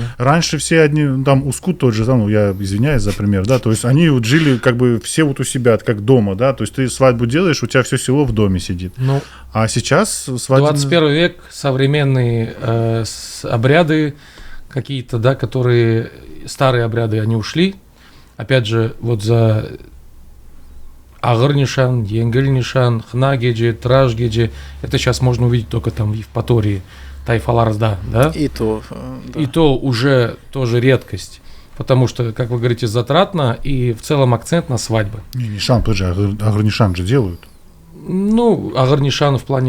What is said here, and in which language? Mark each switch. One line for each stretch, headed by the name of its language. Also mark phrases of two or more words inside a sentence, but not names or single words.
Russian: Раньше все одни, там, Ускут тот же, там, ну, я извиняюсь за пример, да, то есть они вот жили как бы все вот у себя, как дома, да, то есть ты свадьбу делаешь, у тебя все село в доме сидит. Ну, А сейчас свадьба... 21 век, современные обряды какие-то, да, которые... Старые обряды, они ушли. Опять же, вот за...
Crimean Tatar: Агыр-нишан, енгель-нишан, хна-геджи, траш-геджи.
Russian: Это сейчас можно увидеть только там в Евпатории, Тайфаларсда, да? И то, да. И то уже тоже редкость. Потому что, как вы говорите, затратно и в целом акцент на свадьбы. Не, нишан, тоже агыр-нишан же делают. Ну, агыр-нишан в плане...